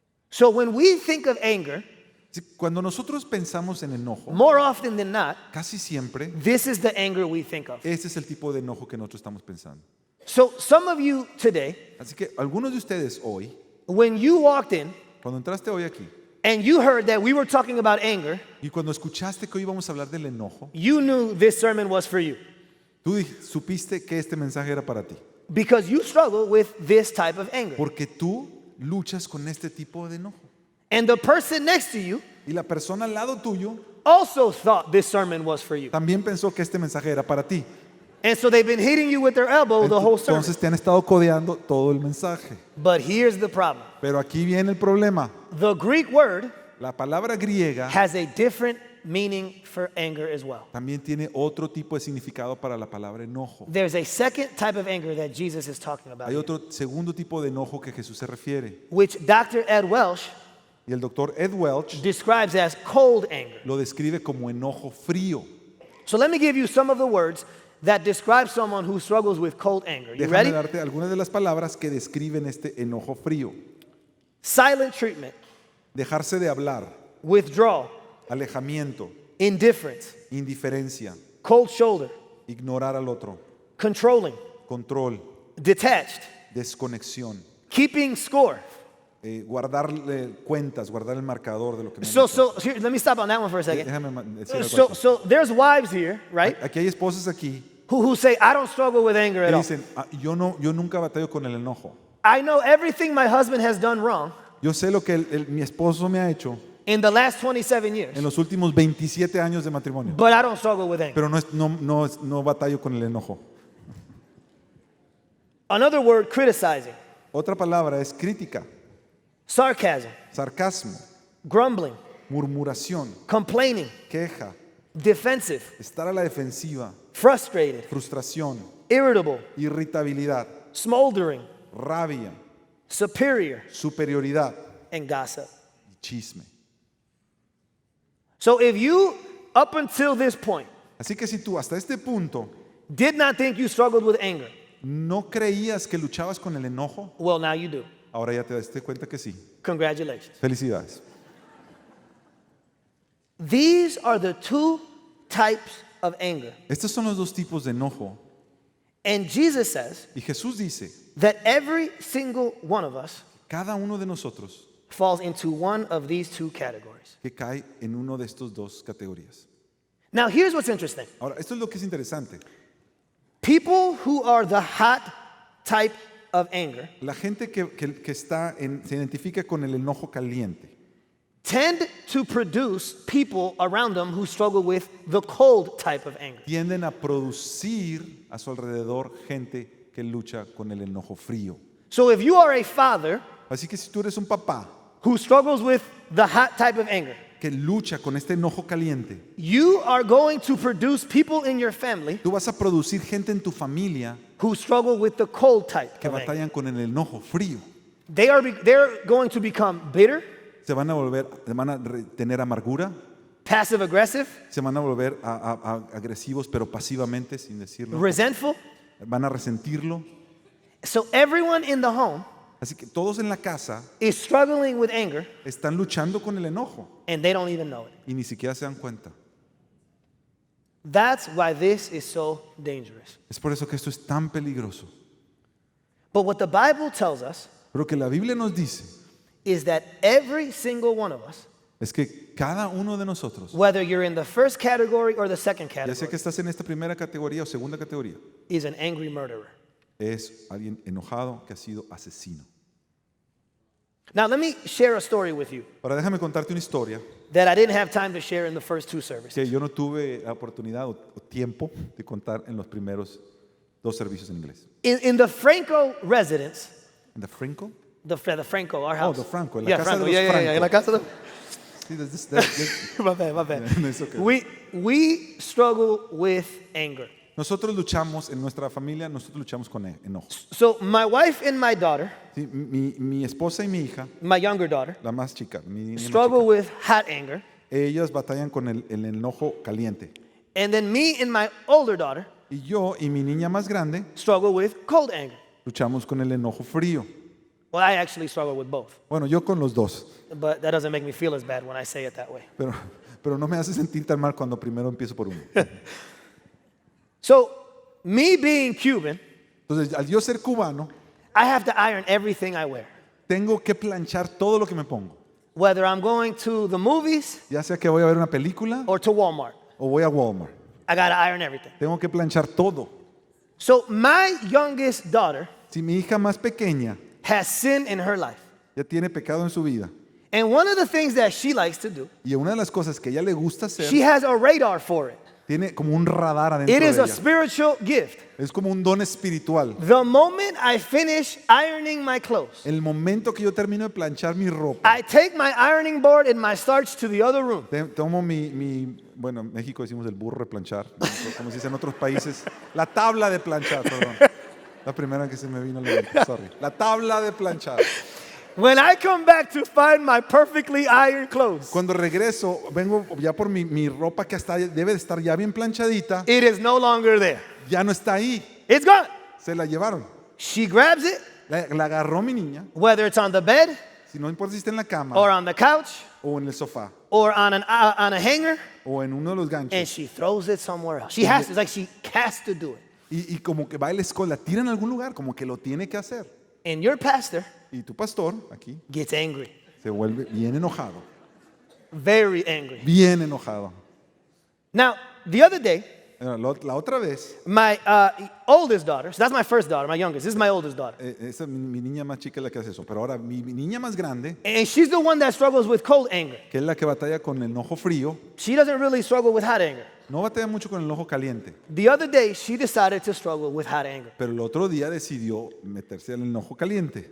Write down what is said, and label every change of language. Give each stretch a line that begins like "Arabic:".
English: So when we think of anger,
Spanish: Sí, cuando nosotros pensamos en enojo,
English: more often than not,
Spanish: casi siempre
English: this is the anger we think of.
Spanish: ese es el tipo de enojo que nosotros estamos pensando.
English: So some of you today,
Spanish: Así que algunos de ustedes hoy,
English: when you walked in
Spanish: cuando entraste hoy aquí
English: and you heard that we were talking about anger,
Spanish: y cuando escuchaste que hoy íbamos a hablar del enojo,
English: you knew this sermon was for you
Spanish: tú supiste que este mensaje era para ti.
English: because you struggle with this type of anger.
Spanish: Porque tú luchas con este tipo de enojo.
English: And the person next to you
Spanish: Y la persona al lado tuyo
English: also thought this sermon was for you.
Spanish: también pensó que este mensaje era para ti.
English: And so they've been hitting you with their elbow the whole sermon.
Spanish: Entonces te han estado codeando todo el mensaje.
English: But here's the problem.
Spanish: Pero aquí viene el problema.
English: The Greek word
Spanish: La palabra griega
English: has a different meaning for anger as well.
Spanish: también tiene otro tipo de significado para la palabra enojo.
English: There's a second type of anger that Jesus is talking about,
Spanish: Hay
English: here,
Spanish: otro segundo tipo de enojo que Jesús se refiere.
English: which Dr. Ed Welch
Spanish: Y el doctor Ed Welch
English: describes as cold anger.
Spanish: lo describe como enojo frío.
English: So let me give you some of the words that describe someone who struggles with cold anger. You ready?
Spanish: darte algunas de las palabras que describen este enojo frío.
English: Silent treatment,
Spanish: Dejarse de hablar,
English: withdrawal,
Spanish: alejamiento,
English: indifference,
Spanish: indiferencia,
English: cold shoulder,
Spanish: ignorar al otro,
English: controlling,
Spanish: control,
English: detached,
Spanish: desconexión,
English: keeping score.
Spanish: guardar cuentas, guardar el marcador de lo que me han
English: So,
Spanish: hecho.
English: here, let me stop on that one for a second.
Spanish: Déjame decir algo aquí.
English: So there's wives here, right,
Spanish: Aquí hay esposas aquí
English: who say, I don't struggle with anger
Spanish: que
English: at all.
Spanish: dicen, yo nunca batallo con el enojo.
English: I know everything my husband has done wrong
Spanish: Yo sé lo que mi esposo me ha hecho
English: in the last 27 years,
Spanish: en los últimos 27 años de matrimonio,
English: but I don't struggle with anger.
Spanish: pero no batallo con el enojo.
English: Another word, criticizing,
Spanish: Otra palabra es crítica,
English: sarcasm,
Spanish: sarcasmo,
English: grumbling,
Spanish: murmuración,
English: complaining,
Spanish: queja,
English: defensive,
Spanish: estar a la defensiva,
English: frustrated,
Spanish: frustración,
English: irritable,
Spanish: irritabilidad,
English: smoldering,
Spanish: rabia,
English: superior,
Spanish: superioridad
English: and gossip.
Spanish: y chisme.
English: So if you, up until this point,
Spanish: Así que si tú hasta este punto
English: did not think you struggled with anger,
Spanish: no creías que luchabas con el enojo,
English: well, now you do.
Spanish: ahora ya te das cuenta que sí.
English: Congratulations.
Spanish: Felicidades.
English: These are the two types of anger.
Spanish: Estos son los dos tipos de enojo.
English: And Jesus says
Spanish: Y Jesús dice,
English: that every single one of us
Spanish: cada uno de nosotros
English: falls into one of these two categories.
Spanish: que cae en uno de estos dos categorías.
English: Now, here's what's interesting.
Spanish: Ahora, esto es lo que es interesante.
English: People who are the hot type of anger
Spanish: La gente que se identifica con el enojo caliente
English: tend to produce people around them who struggle with the cold type of anger.
Spanish: tienden a producir a su alrededor gente que lucha con el enojo frío.
English: So if you are a father
Spanish: Así que si tú eres un papá
English: who struggles with the hot type of anger,
Spanish: que lucha con este enojo caliente,
English: you are going to produce people in your family
Spanish: tú vas a producir gente en tu familia
English: who struggle with the cold type
Spanish: que
English: of anger.
Spanish: batallan con el enojo frío.
English: They're going to become bitter,
Spanish: Se van a tener amargura,
English: passive aggressive,
Spanish: se van a volver agresivos pero pasivamente sin decirlo.
English: resentful.
Spanish: Van a resentirlo.
English: So everyone in the home
Spanish: Así que todos en la casa
English: is struggling with anger
Spanish: están luchando con el enojo
English: and they don't even know it.
Spanish: y ni siquiera se dan cuenta.
English: That's why this is so dangerous.
Spanish: Es por eso que esto es tan peligroso.
English: But what the Bible tells us
Spanish: Pero que la Biblia nos dice
English: is that every single one of us,
Spanish: es que cada uno de nosotros,
English: whether you're in the first category or the second
Spanish: ya sea
English: category,
Spanish: que estás en esta primera categoría o segunda categoría,
English: is an angry murderer.
Spanish: es alguien enojado que ha sido asesino.
English: Now, let me share a story with you
Spanish: Ahora déjame contarte una historia
English: that I didn't have time to share in the first two services.
Spanish: que yo no tuve la oportunidad o tiempo de contar en los primeros dos servicios en inglés.
English: In the Franco residence,
Spanish: ¿En
English: the Franco? the Franco, our house. the Franco,
Spanish: en la
English: yeah,
Spanish: casa Franco. de los
English: yeah,
Spanish: Franco. en la casa de Sí,
English: that's- my bad, my bad. It's okay. We struggle with anger.
Spanish: Nosotros luchamos, en nuestra familia, nosotros luchamos con enojo.
English: So my wife and my daughter,
Spanish: Sí, mi esposa y mi hija,
English: my younger daughter,
Spanish: la más chica, mi niña más
English: struggle
Spanish: chica,
English: with hot anger.
Spanish: ellas batallan con el enojo caliente.
English: And then me and my older daughter
Spanish: Y yo y mi niña más grande
English: struggle with cold anger.
Spanish: luchamos con el enojo frío.
English: Well, I actually struggle with both,
Spanish: Bueno, yo con los dos,
English: but that doesn't make me feel as bad when I say it that way.
Spanish: pero no me hace sentir tan mal cuando primero empiezo por uno.
English: So, me being Cuban,
Spanish: Entonces, al yo ser cubano,
English: I have to iron everything I wear.
Spanish: tengo que planchar todo lo que me pongo.
English: Whether I'm going to the movies
Spanish: Ya sea que voy a ver una película
English: or to Walmart,
Spanish: o voy a Walmart.
English: I gotta iron everything.
Spanish: Tengo que planchar todo.
English: So, my youngest daughter
Spanish: Si mi hija más pequeña
English: has sin in her life.
Spanish: ya tiene pecado en su vida,
English: And one of the things that she likes to do,
Spanish: y una de las cosas que a ella le gusta hacer,
English: she has a radar for it.
Spanish: tiene como un radar adentro
English: It
Spanish: de
English: is a
Spanish: ella.
English: spiritual gift.
Spanish: Es como un don espiritual.
English: The moment I finish ironing my clothes,
Spanish: El momento que yo termino de planchar mi ropa,
English: I take my ironing board and my starch to the other room.
Spanish: tomo bueno, en México decimos el burro de planchar, ¿no? Como se dice en otros países, la tabla de planchar, perdón. La primera que se me vino a la mente,
English: sorry.
Spanish: La tabla de planchar.
English: When I come back to find my perfectly ironed clothes,
Spanish: Cuando regreso, vengo ya por mi ropa que hasta debe de estar ya bien planchadita,
English: it is no longer there.
Spanish: ya no está ahí,
English: It's gone.
Spanish: se la llevaron.
English: She grabs it,
Spanish: La agarró mi niña,
English: whether it's on the bed
Spanish: si no importa si está en la cama
English: or on the couch
Spanish: o en el sofá
English: or on a hanger,
Spanish: o en uno de los
English: and
Spanish: ganchos.
English: she throws it somewhere else. She has to, it's like she has to do it.
Spanish: Y como que va a la escuela, tira en algún lugar, como que lo tiene que hacer.
English: And your pastor
Spanish: Y tu pastor, aquí,
English: gets angry,
Spanish: se vuelve bien enojado.
English: very angry.
Spanish: Bien enojado.
English: Now, the other day,
Spanish: La otra vez,
English: my oldest daughter, so that's my first daughter, my youngest, this is my oldest daughter.
Spanish: esa, mi niña más chica es la que hace eso, pero ahora mi niña más grande,
English: And she's the one that struggles with cold anger.
Spanish: que es la que batalla con el enojo frío,
English: She doesn't really struggle with hot anger.
Spanish: no batalla mucho con el enojo caliente,
English: The other day, she decided to struggle with hot anger.
Spanish: pero el otro día decidió meterse al enojo caliente